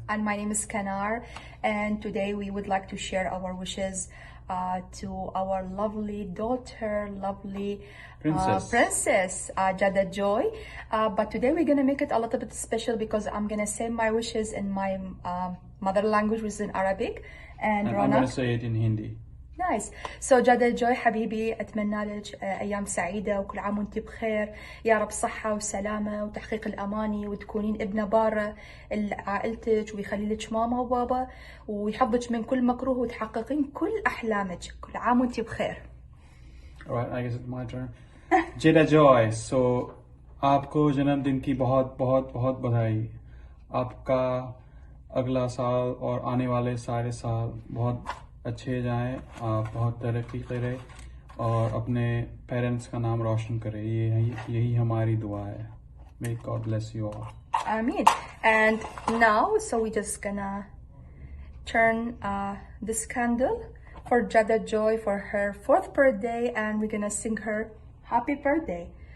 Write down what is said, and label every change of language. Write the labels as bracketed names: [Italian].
[English] and my name is Kanar, and today we would like to share our wishes to our lovely daughter, lovely princess Jada Joy. But today we're gonna make it a little bit special because I'm gonna say my wishes in my mother language, which is in Arabic, and And I'm going Ronak. to say it in Hindi. [Arabic] نايس سو جادا جوي حبيبي اتمنى لك ايام سعيده وكل عام وانت بخير يا رب صحه وسلامه وتحقيق الاماني وتكونين ابنه باره لعائلتك ويخلي لك ماما وبابا ويحفظك من كل مكروه وتحققين كل احلامك كل عام وانت بخير. [English] Alright, I guess it's my turn. Jada Joy, so [Hindi] आपको जन्मदिन की बहुत बहुत बहुत बधाई. आपका अगला साल और आने वाले सारे साल बहुत अच्छे जाएं. आप बहुत तरक्की करें और अपने पेरेंट्स का नाम रोशन करें. यही हमारी दुआ है. [English] May God bless you all. Amen. And now, so we're just gonna turn this candle for Jada Joy for her 4th birthday, and we're gonna sing her happy birthday.